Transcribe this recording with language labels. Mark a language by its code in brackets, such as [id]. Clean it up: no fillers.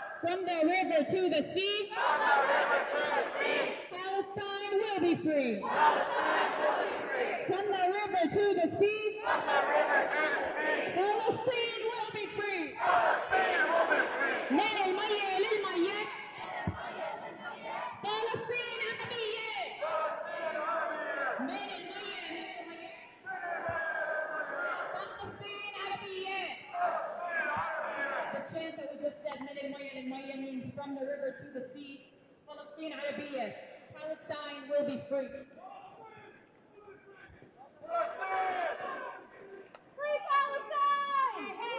[en] From the river to the sea, Palestine will be free. From the river to the sea, Palestine will be free. [ar] من المية للمية فلسطين عربية. من المية للمية فلسطين عربية. [en] The chant that we just said, [ar] من المية للمية, [en] means from the river to the sea, Palestine عربية. Palestine will be free. Free Palestine!